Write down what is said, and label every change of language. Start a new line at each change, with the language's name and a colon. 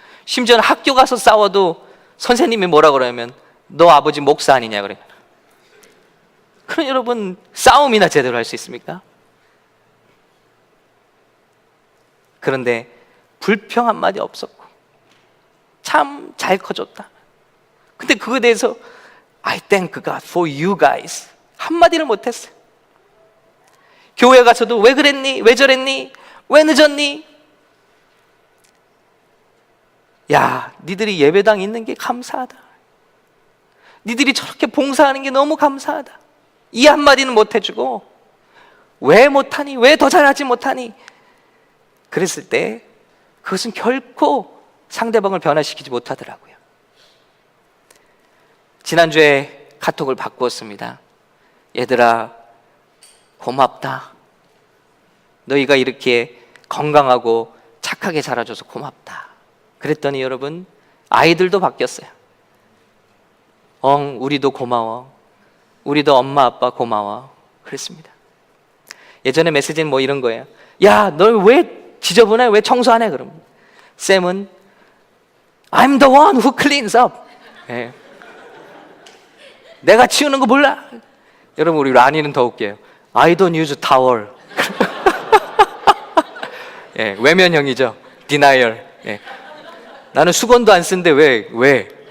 Korean: 심지어는 학교 가서 싸워도 선생님이 뭐라 그러면 너 아버지 목사 아니냐 그래. 그럼 여러분 싸움이나 제대로 할 수 있습니까? 그런데 불평 한마디 없었고 참 잘 커졌다. 근데 그거에 대해서
English: I thank God for you guys
Korean: 한마디를 못했어요. 교회 가서도 왜 그랬니? 왜 저랬니? 왜 늦었니? 야, 니들이 예배당 있는 게 감사하다. 니들이 저렇게 봉사하는 게 너무 감사하다. 이 한마디는 못해주고 왜 못하니? 왜 더 잘하지 못하니? 그랬을 때 그것은 결코 상대방을 변화시키지 못하더라고요. 지난주에 카톡을 바꾸었습니다. 얘들아, 고맙다. 너희가 이렇게 건강하고 착하게 자라줘서 고맙다. 그랬더니 여러분, 아이들도 바뀌었어요. 우리도 고마워. 우리도 엄마 아빠 고마워. 그랬습니다. 예전에 메시지는 뭐 이런 거예요. 야, 널 왜 지저분해? 왜 청소 안 해? 그럼 쌤은
English: I'm the one who cleans up.
Korean: 네. 내가 치우는 거 몰라? 여러분, 우리 라니는 더 웃겨요.
English: I don't use towel.
Korean: 예, 외면형이죠. denial. 예. 나는 수건도 안 쓰는데 왜?